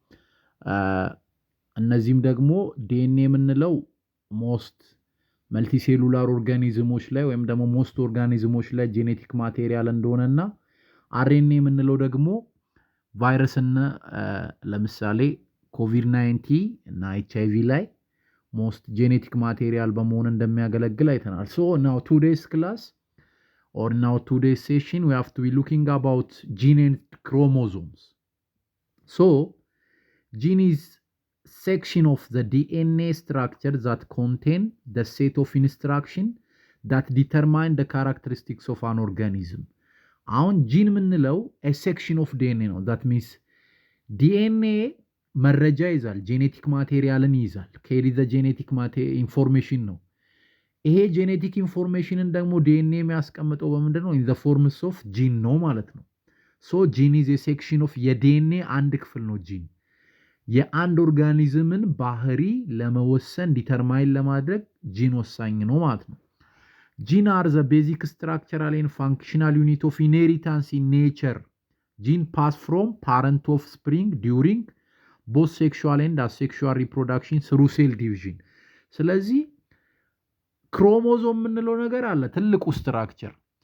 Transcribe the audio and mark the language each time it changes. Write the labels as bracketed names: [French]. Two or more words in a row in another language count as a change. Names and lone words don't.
[Amharic] እነዚህም ደግሞ ዲኤንኤ የምንለው [English] most multicellular organisms [Amharic] ላይ ወይም ደግሞ ሞስት ኦርጋኒዝሞች ላይ [English] genetic material [Amharic] እንደሆነና አርኤንኤ የምንለው ደግሞ ቫይረስ እና ለምሳሌ ኮቪድ-19 እና ኤችአይቪ ላይ [English] most genetic material [Amharic] በመሆን እንደሚያገለግል አይተናል። [English] So now today's class or now today's session we have to be looking about gene and chromosomes. So gene is section of the DNA structure that contain the set of instruction that determine the characteristics of an organism. [Amharic] አሁን ጂን የምንለው [English] a section of DNA [Amharic] ነው. [English] that means [Amharic] DNA መረጃ ይዛል፣ [English] genetic material [Amharic] ይዛል። ከሄድ [English] the genetic information [Amharic] ነው። ይሄ [English] genetic information [Amharic] ደግሞ ዲኤንኤ የሚያስቀምጠው በምንድን ነው? [English] in the forms of gene [Amharic] ነው ማለት ነው። [English] so gene is a section of [Amharic] የዲኤንኤ አንድ ክፍል ነው። ጂን የአንድ ኦርጋኒዝምን ባህሪ ለመወሰን ዲተርማይን ለማድረግ ጂን ወሳኝ ነው ማለት ነው። [English] gene are the basic structural and functional unit of inheritance in nature. gene pass from parent of spring during both sexual and asexual reproduction through cell division። [Amharic] ስለዚህ ክሮሞዞም የምንለው ነገር አለ፣ ትልቁ ስትራክቸር።